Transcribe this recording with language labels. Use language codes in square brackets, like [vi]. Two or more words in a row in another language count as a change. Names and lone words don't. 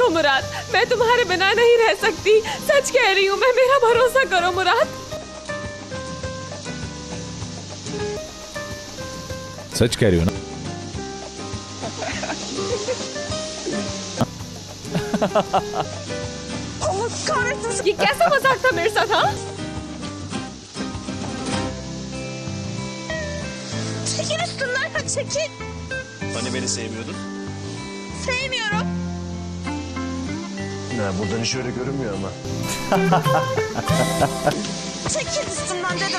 [hi] मुराद, मैं तुम्हारे बिना नहीं रह सकती, सच कह रही हूँ मैं, मेरा भरोसा करो मुराद। सच कह रही हो ना? ये कैसा मजाक था मेरे साथ? हाँ, [tr] Çekil üstünden kaç, çekil. Hani beni sevmiyordun? Sevmiyorum. Ya buradan hiç öyle görünmüyor ama. Çekil üstünden dedim.